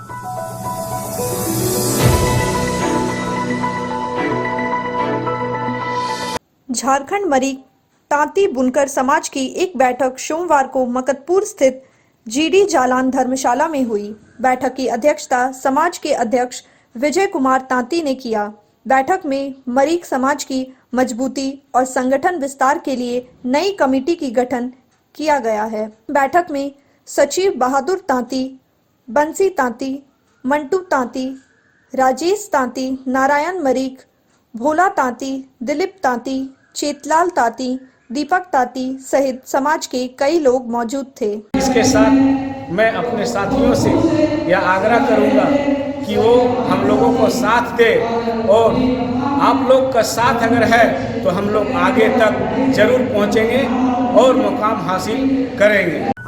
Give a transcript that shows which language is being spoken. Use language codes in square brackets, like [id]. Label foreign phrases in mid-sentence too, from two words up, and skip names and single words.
[hi] झारखंड मरी तांती बुनकर समाज की एक बैठक सोमवार को मकतपुर स्थित GD जालान धर्मशाला में हुई। बैठक की अध्यक्षता समाज के अध्यक्ष विजय कुमार तांती ने किया। बैठक में मरीक समाज की मजबूती और संगठन विस्तार के लिए नई कमेटी की गठन किया गया है। बैठक में सचिव बहादुर तांती, बंसी तांती, मंटू तांती, राजेश तांती, नारायण मरीक, भोला तांती, दिलीप तांती, चेतलाल तांती, दीपक तांती सहित समाज के कई लोग मौजूद थे। इसके साथ मैं अपने साथियों से यह आग्रह करूंगा कि वो हम लोगों को साथ दे और आप लोग का साथ अगर है तो हम लोग आगे तक जरूर पहुंचेंगे और मुकाम हासिल करेंगे।